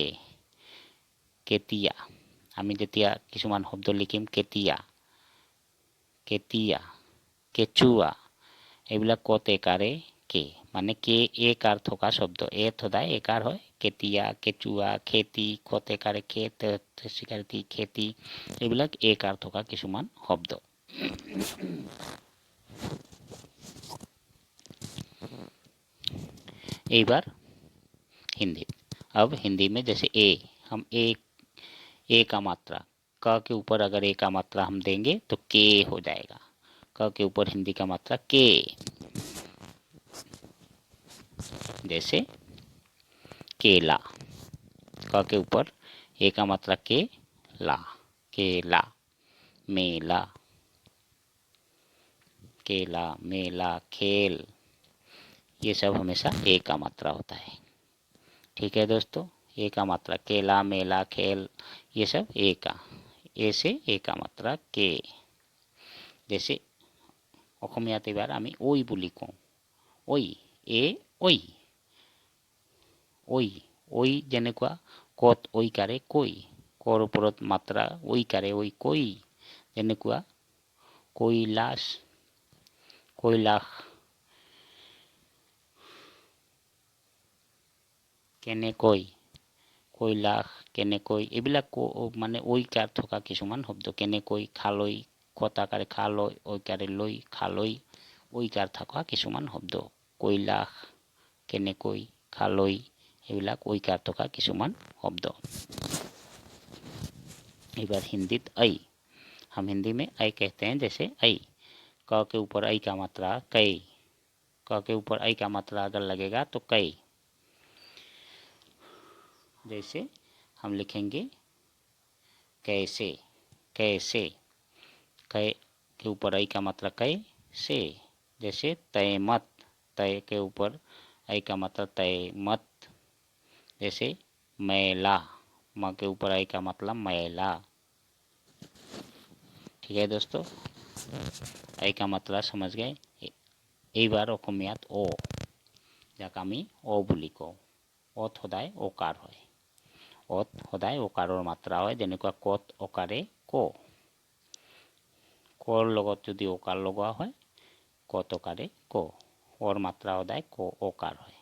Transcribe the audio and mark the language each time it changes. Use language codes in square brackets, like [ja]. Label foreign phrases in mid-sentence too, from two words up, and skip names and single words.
[as] কেতিয়া, আমি যেতিয়া কিছুমান শব্দ লিখিম কেতিয়া, কেতিয়া, কেঁচুৱা, এইবিলাক কত একাৰে কে, মানে কে একাৰ থকা শব্দ। এত সদায় একাৰ হয়। কেতিয়া, কেঁচুৱা, খেতি, কত একাৰে খেত, চিকাৰতি, খেতি, এইবিলাক একাৰ থকা কিছুমান শব্দ। এইবাৰ हिंदी। [hi] अब हिंदी में जैसे ए, हम ए का मात्रा क के ऊपर अगर ए का मात्रा हम देंगे तो के हो जाएगा। क के ऊपर हिंदी का मात्रा के, जैसे केला, क के ऊपर ए का मात्रा के ला, केला। मेला, केला, मेला, खेल, ये सब हमेशा ए का मात्रा होता है। ठीक है दोस्तों। ए का मात्रा केला, मेला, खेल, ये सब ए का, ए से ए का मात्रा के। [as] जैसे অসমীয়াত এবাৰ আমি ওই বুলি কওঁ। ওই, এ ওই, ওই, ওই যেনেকুৱা কত ঐকাৰে কৈ, কৰ ওপৰত মাত্ৰা ঐকাৰে ঐ কৈ। যেনেকুৱা কৈলাশ, কৈলাশ, কেনেকৈ, কৈলাশ, কেনেকৈ, এইবিলাক মানে ঐকাৰ থকা কিছুমান শব্দ। কেনেকৈ, খালৈ, কতাকাৰে খালৈ, ঐকাৰে লৈ, খালৈ, ঐকাৰ থকা কিছুমান শব্দ। কৈলাশ, কেনেকৈ, খালৈ, এইবিলাক ঐকাৰ থকা কিছুমান শব্দ। এবাৰ হিন্দীত [hi] ऐ, हम हिंदी में ऐ कहते हैं। जैसे ऐ, क के ऊपर ऐ का मात्रा कै, क के ऊपर ऐ का मात्रा अगर लगेगा तो कै। जैसे हम लिखेंगे कैसे, कैसे, कै के ऊपर ऐ का मात्रा कै से। जैसे तय मत, तय के ऊपर ऐ का मात्रा तय मत। जैसे मैला, म के ऊपर ऐ का मतलब मैला। ठीक है दोस्तों, ऐ का मतलब समझ गए। [as] এইবাৰ অসমীয়াত অ, যাক আমি অ বুলি কওঁ। অত সদায় অকাৰ হয়, অত সদায় অকাৰৰ মাত্ৰা হয়। যেনেকুৱা কত অকাৰে ক, কৰ লগত যদি অকাৰ লগোৱা হয় কত অকাৰে ক, অৰ মাত্ৰা সদায় ক অকাৰ হয়।